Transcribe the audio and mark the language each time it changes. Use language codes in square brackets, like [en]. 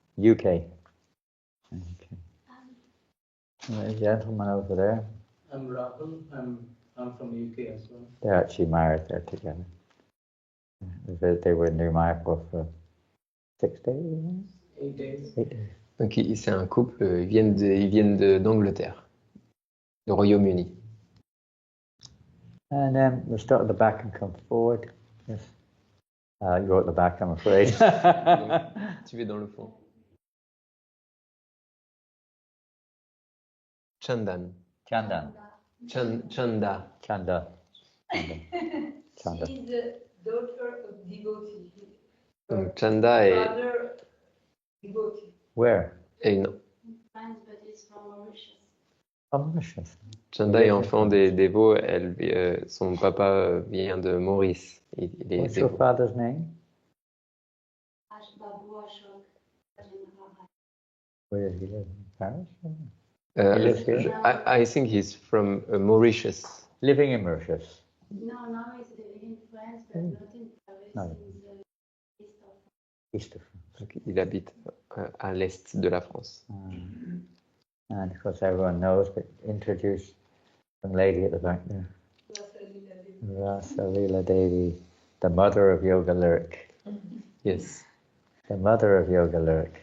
[en] UK. Okay. The gentleman over there. I'm Rahul. I'm from UK as well. They're actually married. They're together. They were in New Mayapur for 6 days. 8 days. 8 days. [fr] Donc c'est un couple. Ils viennent d'Angleterre, du Royaume-Uni. [en] And then we'll start at the back and come forward. Yes. You're at the back, I'm afraid. [fr] Tu es dans le fond. [en] Chandan. Chandan. Chanda. Chanda. She is the daughter of devotee. [fr] Donc Chanda est. [en] Brother devotee. Where? [fr] Non. [en] France, but it's from Mauritius. Oh, Mauritius. [fr] Chanda est enfant des dévots. Son papa vient de Maurice. [en] What's your father's name? Babu Ashok Rajendra. Where does he live? In Paris? He lives here? I think he's from Mauritius. Living in Mauritius. No, now he's living in France, but not in Paris. No. In the east of France. East of France. [fr] Donc, il habite à l'est de la France. [en] And of course everyone knows, but introduce some lady at the back there. Rasalila Devi, the mother of Yoga Lyric. Yes. The mother of Yoga Lyric.